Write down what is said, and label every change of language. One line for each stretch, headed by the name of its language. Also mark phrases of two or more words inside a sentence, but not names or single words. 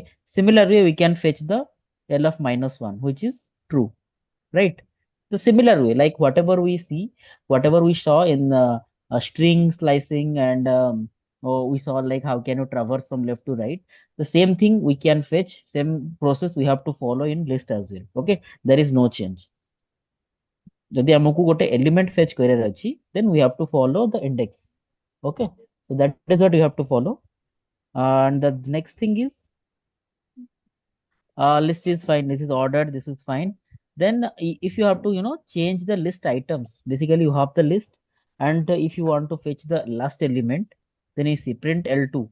English: Similarly, we can fetch the L of minus 1, which is true, right? The similar way, like whatever we see, whatever we saw in string slicing, and we saw like how can you traverse from left to right. The same thing we can fetch, same process we have to follow in list as well. Okay. There is no change.
Odia: ଯଦି ଆମକୁ ଗୋଟେ
English: element fetch
Odia: କରିବାର ଅଛି,
English: then we have to follow the index. Okay, so that is what you have to follow. And the next thing is list is fine, this is ordered, this is fine. Then if you have to change the list items, basically you have the list, and if you want to fetch the last element, then you see print L2.